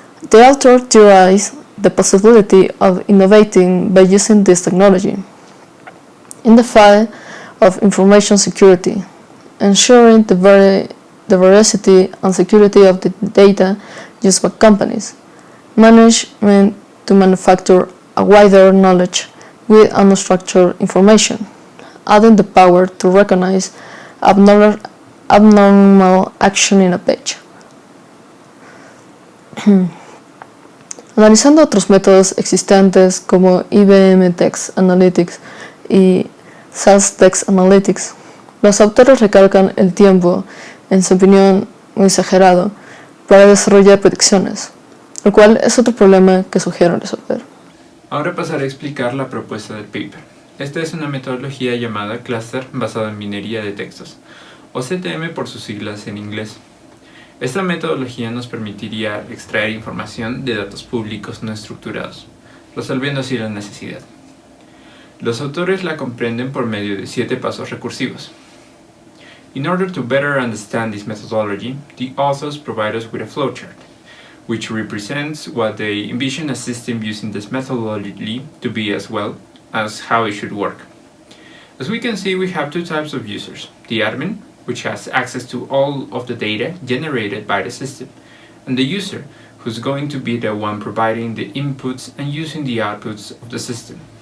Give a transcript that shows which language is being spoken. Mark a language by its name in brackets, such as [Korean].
[English] the author theorized the possibility of innovating by using this technology in the field of information security, ensuring the veracity and security of the data used by companies, management to manufacture a wider knowledge with unstructured information, adding the power to recognize abnormal action in a page. [Spanish] Analizando otros métodos existentes como IBM Text Analytics y SAS Text Analytics. Los autores recalcan el tiempo, en su opinión muy exagerado, para desarrollar predicciones, lo cual es otro problema que sugieren resolver. Ahora pasaré a explicar la propuesta del paper. Esta es una metodología llamada Cluster basada en minería de textos, o CTM por sus siglas en inglés. Esta metodología nos permitiría extraer información de datos públicos no estructurados, resolviendo así la necesidad. Los autores la comprenden por medio de 7 pasos recursivos. [English] In order to better understand this methodology, the authors provide us with a flowchart, which represents what they envision a system using this methodology to be, as well as how it should work. As we can see, we have 2 types of users: the admin, which has access to all of the data generated by the system, and the user, who's going to be the one providing the inputs and using the outputs of the system.